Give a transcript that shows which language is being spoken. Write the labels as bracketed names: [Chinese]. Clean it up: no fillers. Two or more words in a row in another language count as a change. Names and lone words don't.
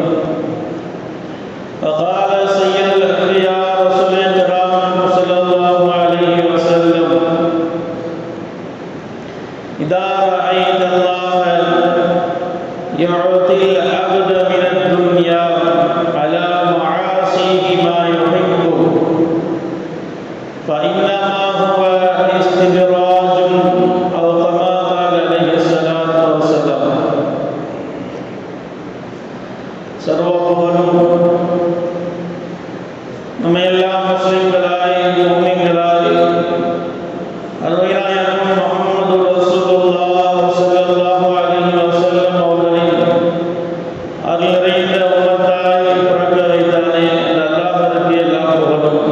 [Arabic] وقال سيد الأنبياء رسول الكرام صلى الله عليه وسلم: إذا رأيت الله يعطي العبد من الدنيا على معاصيه ما يحب فإنما هو استدراج أو كما قال عليه الصلاة والسلام. [Tamil] சர்வபுகழும் நம்மையெல்லாம் முஸ்லிம்களாய் முஃமின்களாய் அருமையானவர் முஹம்மது [Arabic] رسول الله صلى الله عليه وسلم [Tamil] அவர்களின் அருள் நிறைந்த உம்மத்தாய் பிறக்க வைத்தானே அந்த அல்லாஹ்விற்கு எல்லா புகழும்.